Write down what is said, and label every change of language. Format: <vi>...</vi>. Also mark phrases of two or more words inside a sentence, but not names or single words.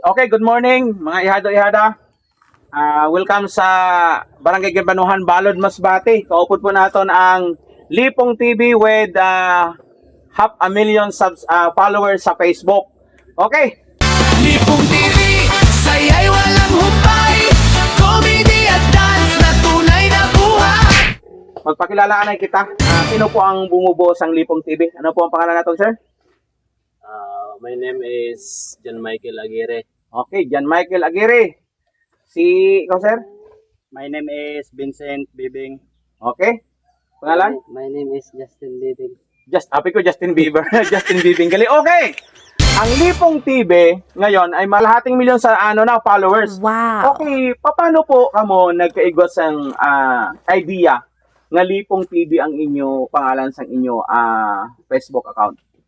<hil>Okay,</hil> <en>good morning</en> <hil>mga ihado-ihada. Welcome sa Barangay Gibanuhan, Balod, Masbate.</hil> <tl>Kaupod po natin ang Lipong TV with 500,000 followers sa Facebook. Okay, Lipong TV, saya'y walang humpay. Comedy at dance na tunay na buhay.</tl> <hil>magpakilala na kita.</hil> <tl>Sino po ang bumubuo sa Lipong TV? Ano po ang pangalan natin, sir?</tl> <en>My name is John Michael Aguirre. Okay, John Michael Aguirre.</en> <hil>Si ikaw, sir?</hil> <en>My name is Vincent Bibing.</en> <tl>Okay. Pangalan?</tl> <en>My name is Justin Bibing.</en> <hil>Happy ko Justin Bieber. Justin Bieber. Gali. Okay.</hil> <tl>Ang Lipong TV ngayon ay malahating milyon sa followers. Wow.</tl> <hil>Okay, paano po kamo nagkaigot sang idea nga Lipong TV ang inyo pangalan sang inyo Facebook account?</hil>